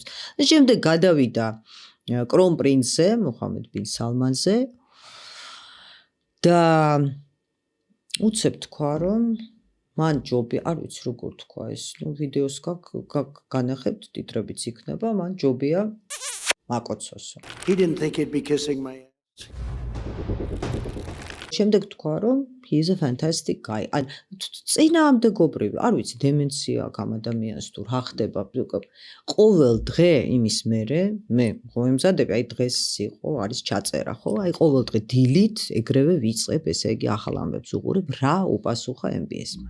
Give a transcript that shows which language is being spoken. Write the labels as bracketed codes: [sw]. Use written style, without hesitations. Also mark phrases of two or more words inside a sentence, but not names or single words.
[ka] და შემდეგ გადავიდა კრონპრინცზე, მუჰამედ ბინ სალმანზე და უცებ თქვა, რომ მან ჯობია, არ ვიცი როგორ თქვა ეს, ვიდეოს განახებთ, ტიტრებიც იქნება, მან ჯობია მაკოცოსო. [en] He didn't think he'd be kissing my ass. [ka] შემდეგ თქვა, რომ [en] he is a fantastic guy. [ka] ან წინააღმდეგობრივი, არ ვიცი, დემენცია აქვს ამ ადამიანს თუ რა ხდება, ყოველ დღე იმის მერე, მე ვემზადები, აი დღეს იყო, არის ჩაწერა, ხო? აი ყოველ დღე დილით ეგრევე ვიწყებ, ესე იგი, ახალ ამბებს უყურებ, რა უპასუხა MBS-მა.